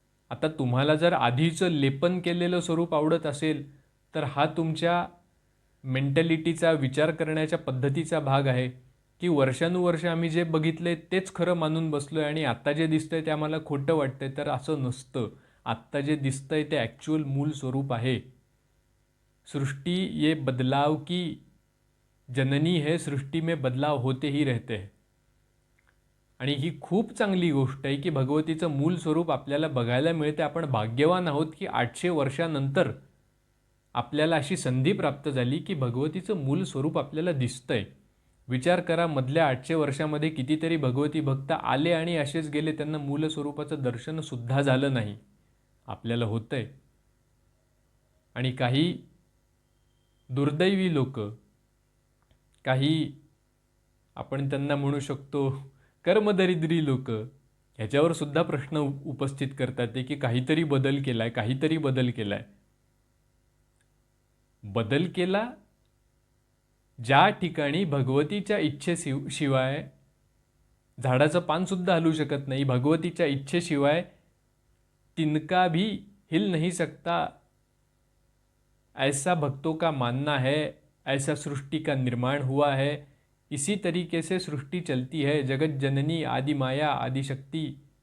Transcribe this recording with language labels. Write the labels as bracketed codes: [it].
[mr] आता तुम्हाला जर आधीचं लेपन केलेलं स्वरूप आवडत असेल तर हा तुमच्या मेंटॅलिटीचा, विचार करण्याच्या पद्धतीचा भाग आहे की वर्षानुवर्ष आम्ही जे बघितले तेच खरं मानून बसलोय आणि आत्ता जे दिसतंय ते आम्हाला खोटं वाटतंय. तर असं नसतं. आत्ता जे दिसतंय ते ॲक्च्युअल मूल स्वरूप आहे. [hi] सृष्टी ये बदलाव की जननी है, सृष्टी में बदलाव होते ही रहते हैं. [mr] आणि ही खूप चांगली गोष्ट आहे की भगवतीचं मूल स्वरूप आपल्याला बघायला मिळते. आपण भाग्यवान आहोत की 800 वर्षानंतर आपल्याला अशी संधी प्राप्त झाली की भगवतीचं मूल स्वरूप आपल्याला दिसतंय. विचार करा, मधल्या 800 वर्षामध्ये कितीतरी भगवती भक्त आले आणि असेच गेले, त्यांना मूल स्वरूपाचं दर्शन सुद्धा झालं नाही. आपल्याला होतंय. आणि काही दुर्दैवी लोक, काही आपण त्यांना म्हणू शकतो कर्मदरिद्री लोक, ह्याच्यावर सुद्धा प्रश्न उपस्थित करतात की काहीतरी बदल केलाय, काहीतरी बदल केलाय. बदल केला ज्या ठिकाणी भगवतीच्या इच्छेशिवाय झाडाचं पान सुद्धा हलू शकत नाही. भगवतीच्या इच्छेशिवाय [hi] तिनका भी हिल नहीं सकता, ऐसा भक्तों का मानना है, ऐसा सृष्टि का निर्माण हुआ है, इसी तरीके से सृष्टि चलती है. जगत जननी, आदि माया, आदि शक्ति.